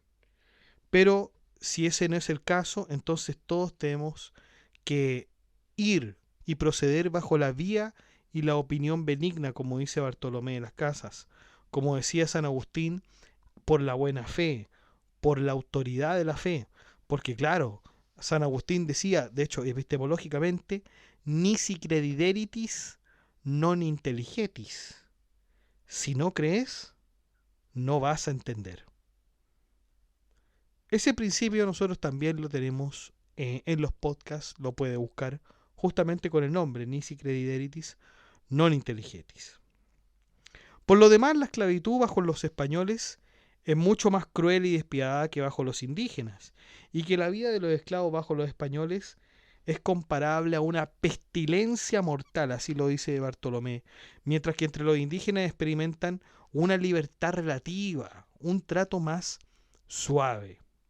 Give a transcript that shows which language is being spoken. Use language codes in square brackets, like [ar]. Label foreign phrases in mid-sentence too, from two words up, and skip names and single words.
[es] Pero si ese no es el caso, entonces todos tenemos que ir y proceder bajo la vía y la opinión benigna, como dice Bartolomé de las Casas, como decía San Agustín, por la buena fe, por la autoridad de la fe, porque claro, San Agustín decía, de hecho, [la] epistemológicamente, nisi credideritis non intelligetis. [es] Si no crees, no vas a entender. Ese principio nosotros también lo tenemos en los podcasts, lo puede buscar justamente con el nombre, [la] nisi credideritis non intelligetis. [es] Por lo demás, la esclavitud bajo los españoles es mucho más cruel y despiadada que bajo los indígenas, y que la vida de los esclavos bajo los españoles es comparable a una pestilencia mortal, así lo dice Bartolomé, mientras que entre los indígenas experimentan una libertad relativa, un trato más suave.